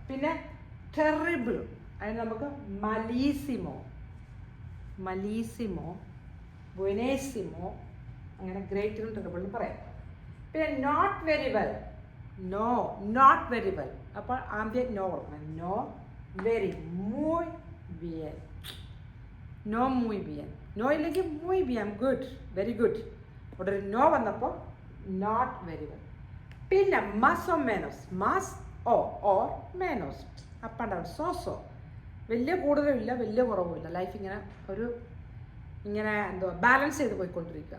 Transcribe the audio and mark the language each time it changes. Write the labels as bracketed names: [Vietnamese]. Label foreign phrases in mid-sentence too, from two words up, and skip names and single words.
[Malayalam] പിന്നെ ടെറിബിൾ, അതിന് നമുക്ക് [Spanish] malísimo, buenísimo, [Malayalam] അങ്ങനെ ഗ്രേറ്റിനും ടെറിബിളിനും പറയാം. [English] പിന്നെ Not very well. Not very well. [Malayalam] അപ്പോൾ ആദ്യം നോ കൊടുക്കണം. നോ വെരി, [Spanish] muy bien. no muy bien. [Malayalam] നോ ഇല്ലെങ്കിൽ muy bien, [English] good, very good. [Malayalam] അവിടെ ഒരു നോ വന്നപ്പോൾ [English] not very well. [Spanish] പിന്നെ más o menos. más or menos, [English] up and down. [Malayalam] സോ വലിയ കൂടുതലും ഇല്ല, വലിയ കുറവുമില്ല. ലൈഫ് ഇങ്ങനെ ഇങ്ങനെ എന്തോ ബാലൻസ് ചെയ്ത് പോയിക്കൊണ്ടിരിക്കുക.